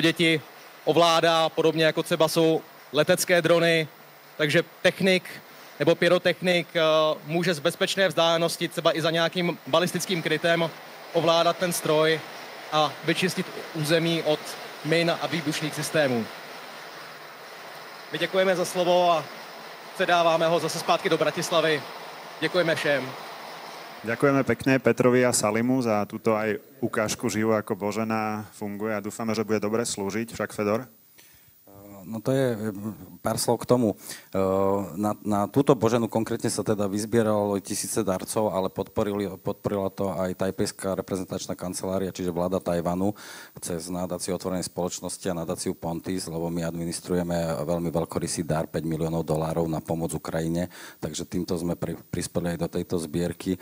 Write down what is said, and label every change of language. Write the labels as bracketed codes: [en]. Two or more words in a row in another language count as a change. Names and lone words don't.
[cs] děti ovládá, podobně jako třeba jsou letecké drony, takže technik nebo pyrotechnik může z bezpečné vzdálenosti, třeba i za nějakým balistickým krytem, ovládat ten stroj a vyčistit území od min a výbušných systémů. My děkujeme za slovo a předáváme ho zase zpátky do Bratislavy. Děkujeme všem. [sk] Ďakujeme pekne Petrovi a Salimu za túto aj ukážku živu, ako Božena funguje a dúfame, že bude dobre slúžiť. Však Fedor? No to je pár slov k tomu. Na túto Boženu konkrétne sa teda vyzbieralo tisíce darcov, ale podporila to aj tajpejská reprezentačná kancelária, čiže vláda Tajvanu, cez nadáciu otvorenej spoločnosti a nadáciu Pontis, lebo my administrujeme veľmi veľkorysý dar $5 miliónov na pomoc Ukrajine, takže týmto sme prispeli aj do tejto zbierky.